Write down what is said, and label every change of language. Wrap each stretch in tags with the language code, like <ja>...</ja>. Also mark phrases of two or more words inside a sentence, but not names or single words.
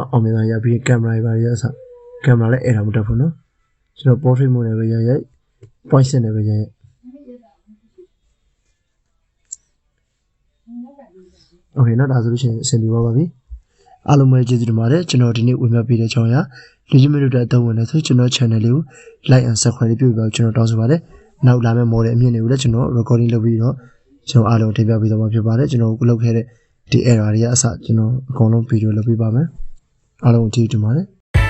<my>အောင်မြင်တာရပြီးကင်မရာတွေပါရအစကင်မရာလည်းအဲ့ဒါမတက်ဘူးနော်ကျွန်တော်</my> <en>portrait mode</en> <my>နဲ့ပဲရိုက်</my> <en>point set</en> <my>နဲ့ပဲရိုက် โอเคနော်ဒါဆိုလို့ချင်းအဆင်ပြေပါပြီအားလုံးပဲကျေးဇူးတင်ပါတယ်ကျွန်တော်ဒီနေ့ဝင်ပြပေးတဲ့ကြောင်းရလူကြီးမျိုးတို့အသုံးဝင်နေဆိုကျွန်တော် channel လေးကို</my> <en>like and subscribe</en> <my>ပြုပြီးတော့ကျွန်တော်တောင်းဆိုပါတယ်နောက်လာမယ့် model အမြင့်တွေကိုလည်းကျွန်တော် recording လုပ်ပြီးတော့ကျွန်တော်အားလုံးတင်ပြပေးသွားမှာဖြစ်ပါတယ်ကျွန်တော်လုပ်ခဲ့တဲ့ဒီ error တွေကအစကျွန်တော်အကုန်လုံးဗီဒီယိုလုပ်ပေးပါမယ်အားလုံးကျေးဇူးတင်ပါတယ်</my>